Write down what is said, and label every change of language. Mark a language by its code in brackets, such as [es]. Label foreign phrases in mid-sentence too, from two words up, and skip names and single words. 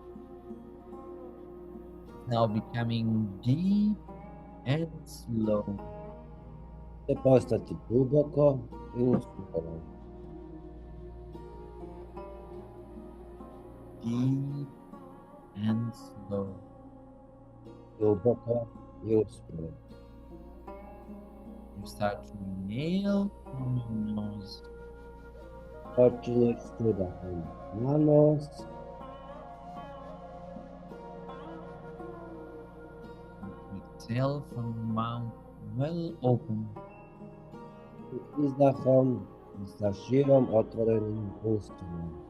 [en] now becoming deep and slow. [hr] će postati duboko i usporo. [en] Deep and slow. [hr] Duboko i usporo. [en] You start to inhale from your nose. [hr] Počinješ s udahom na nos, [en] Exhale from your mouth well open. [hr] i izdahom i sa širom otvorenim ustima.